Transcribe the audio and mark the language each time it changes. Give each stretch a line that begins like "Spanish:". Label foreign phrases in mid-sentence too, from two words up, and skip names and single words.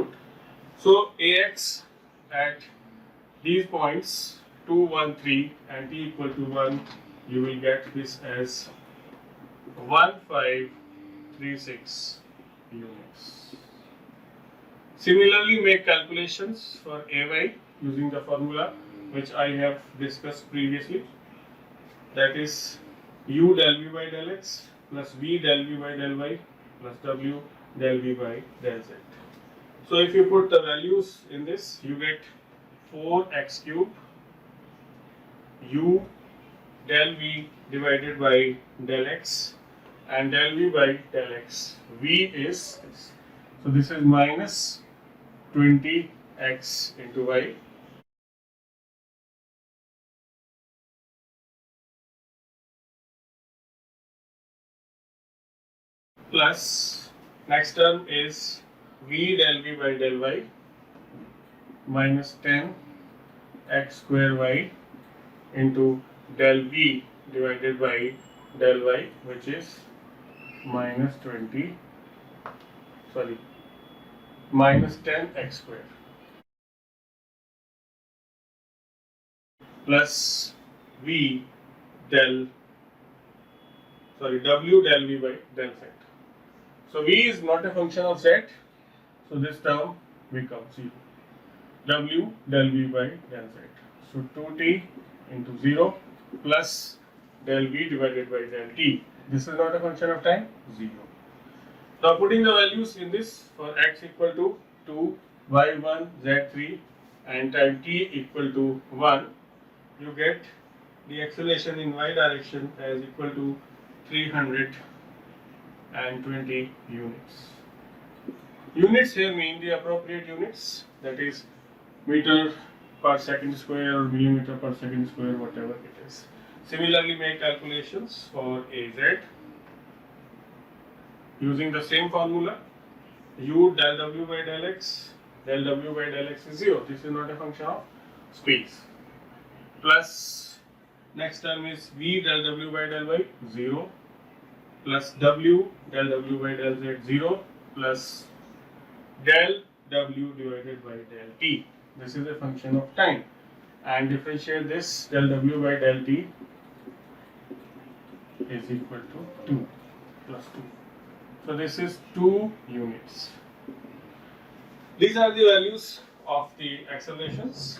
English: So ax at these points 2, 1, 3 and t equal to 1, you will get this as 1536 units. Similarly, make calculations for ay using the formula which I have discussed previously. That is u del v by del x plus v del v by del y plus w del v by del z. So if you put the values in this, you get 4x cube u del v divided by del x and del v by del x. V is this. So this is minus 20x into y plus next term is v del v by del y minus 10 x square y into del v divided by del y, which is minus 10 x square plus v w del v by del z. So v is not a function of z, So this term becomes 0. W del V by del Z. So 2t into 0 plus del V divided by del T. This is not a function of time, 0. Now putting the values in this for x equal to 2, y1, z3 and time t equal to 1, you get the acceleration in y direction as equal to 320 units. Units here mean the appropriate units, that is meter per second square or millimeter per second square, whatever it is. Similarly, make calculations for AZ using the same formula. U del W by del X, del W by del X is 0. This is not a function of space. Plus, next term is V del W by del Y, 0. Plus W del W by del Z, 0. Plus del W divided by del T. This is a function of time. And differentiate this, del W by del T is equal to 2 plus 2. So this is 2 units. These are the values of the accelerations.